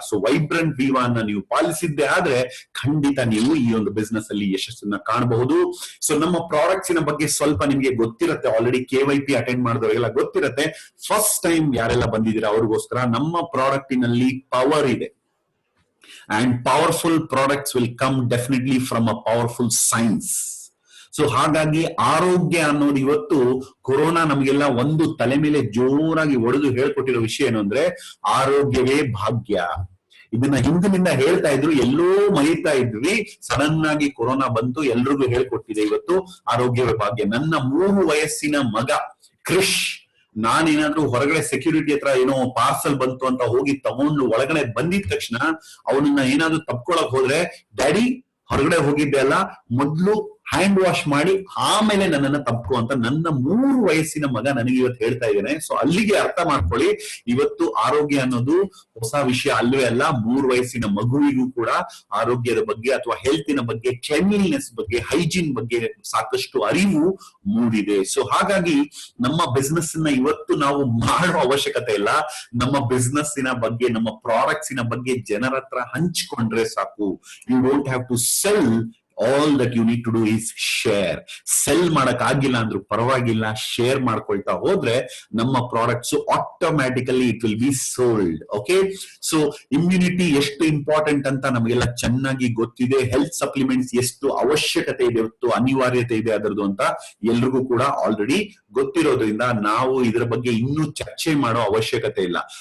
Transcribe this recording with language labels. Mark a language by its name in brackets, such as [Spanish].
[Kannada] So vibrant ವಿವಾ ಅನ್ನ ನೀವು ಪಾಲಿಸಿದ್ದೆ ಆದ್ರೆ ಖಂಡಿತ ನೀವು ಈ ಒಂದು ಬಿಸ್ನೆಸ್ ಅಲ್ಲಿ ಯಶಸ್ಸನ್ನ ಕಾಣಬಹುದು. ಸೊ ನಮ್ಮ ಪ್ರಾಡಕ್ಟ್ಸಿನ ಬಗ್ಗೆ ಸ್ವಲ್ಪ ನಿಮ್ಗೆ ಗೊತ್ತಿರುತ್ತೆ, ಆಲ್ರೆಡಿ KYP ಅಟೆಂಡ್ ಮಾಡಿದವರಿಗೆಲ್ಲ ಗೊತ್ತಿರುತ್ತೆ. ಫಸ್ಟ್ ಟೈಮ್ ಯಾರೆಲ್ಲ ಬಂದಿದ್ದೀರಾ ಅವ್ರಿಗೋಸ್ಕರ ನಮ್ಮ ಪ್ರಾಡಕ್ಟಿನಲ್ಲಿ ಪವರ್ ಇದೆ. [English] And powerful products will come definitely from a powerful science. [Kannada] So ಹಾಗಾಗಿ ಆರೋಗ್ಯ ಅನ್ನೋದು ಇವತ್ತು ಕೊರೋನಾ ನಮಗೆಲ್ಲ ಒಂದು ತಲೆ ಮೇಲೆ ಜೋರಾಗಿ ಒಡೆದು ಹೇಳ್ಕೊಟ್ಟಿರೋ ವಿಷಯ ಏನು ಅಂದ್ರೆ ಆರೋಗ್ಯವೇ ಭಾಗ್ಯ. ಇದನ್ನ ಹಿಂದಿನಿಂದ ಹೇಳ್ತಾ ಇದ್ರು, ಎಲ್ಲೋ ಮರೀತಾ ಇದ್ವಿ. ಸಡನ್ ಆಗಿ ಕೊರೋನಾ ಬಂತು, ಎಲ್ರಿಗೂ ಹೇಳ್ಕೊಟ್ಟಿದೆ ಇವತ್ತು ಆರೋಗ್ಯವೇ ಭಾಗ್ಯ. ನನ್ನ 3 ವಯಸ್ಸಿನ ಮಗ ಕ್ರಿಶ್, ನಾನೇನಾದ್ರೂ ಹೊರಗಡೆ ಸೆಕ್ಯೂರಿಟಿ ಹತ್ರ ಏನೋ ಪಾರ್ಸಲ್ ಬಂತು ಅಂತ ಹೋಗಿ ತಗೊಂಡು ಒಳಗಡೆ ಬಂದಿದ ತಕ್ಷಣ ಅವನನ್ನ ಏನಾದ್ರೂ ತಪ್ಕೊಳಕ್ ಹೋದ್ರೆ, ಡ್ಯಾಡಿ ಹೊರಗಡೆ ಹೋಗಿದ್ದೆ ಅಲ್ಲ, ಮೊದ್ಲು ಹ್ಯಾಂಡ್ ವಾಶ್ ಮಾಡಿ ಆಮೇಲೆ ನನ್ನನ್ನ ತಪ್ಪು ಅಂತ ನನ್ನ 3 ವಯಸ್ಸಿನ ಮಗ ನನಗೆ ಇವತ್ತು ಹೇಳ್ತಾ ಇದ್ದೇನೆ. ಸೊ ಅಲ್ಲಿಗೆ ಅರ್ಥ ಮಾಡ್ಕೊಳ್ಳಿ, ಇವತ್ತು ಆರೋಗ್ಯ ಅನ್ನೋದು ಹೊಸ ವಿಷಯ ಅಲ್ಲವೇ ಅಲ್ಲ. 3 ವಯಸ್ಸಿನ ಮಗುವಿಗೂ ಕೂಡ ಆರೋಗ್ಯದ ಬಗ್ಗೆ ಅಥವಾ ಹೆಲ್ತಿನ ಬಗ್ಗೆ, ಕ್ಲೆನ್ಲಿನೆಸ್ ಬಗ್ಗೆ, ಹೈಜೀನ್ ಬಗ್ಗೆ ಸಾಕಷ್ಟು ಅರಿವು ಮೂಡಿದೆ. ಸೊ ಹಾಗಾಗಿ ನಮ್ಮ ಬಿಸ್ನೆಸ್ ನ ಇವತ್ತು ನಾವು ಮಾಡುವ ಅವಶ್ಯಕತೆ ಇಲ್ಲ. ನಮ್ಮ ಬಿಸ್ನೆಸ್ಸಿನ ಬಗ್ಗೆ, ನಮ್ಮ ಪ್ರಾಡಕ್ಟ್ಸಿನ ಬಗ್ಗೆ ಜನರ ಹತ್ರ ಹಂಚಿಕೊಂಡ್ರೆ ಸಾಕು. [English] You don't have to sell. All that you need to do is share. [Kannada] Cell ಮಾಡಕ್ ಆಗಿಲ್ಲ ಅಂದ್ರೂ ಪರವಾಗಿಲ್ಲ, ಶೇರ್ ಮಾಡ್ಕೊಳ್ತಾ ಹೋದ್ರೆ ನಮ್ಮ products automatically [English] It will be sold. [Kannada] Okay, so immunity ಎಷ್ಟು ಇಂಪಾರ್ಟೆಂಟ್ ಅಂತ ನಮಗೆಲ್ಲ ಚೆನ್ನಾಗಿ ಗೊತ್ತಿದೆ. ಹೆಲ್ತ್ ಸಪ್ಲಿಮೆಂಟ್ಸ್ ಎಷ್ಟು ಅವಶ್ಯಕತೆ ಇದೆ, ಇವತ್ತು ಅನಿವಾರ್ಯತೆ ಇದೆ ಅದರದ್ದು ಅಂತ ಎಲ್ರಿಗೂ ಕೂಡ ಆಲ್ರೆಡಿ ಗೊತ್ತಿರೋದ್ರಿಂದ ನಾವು ಇದರ ಬಗ್ಗೆ ಇನ್ನೂ ಚರ್ಚೆ ಮಾಡೋ ಅವಶ್ಯಕತೆ ಇಲ್ಲ.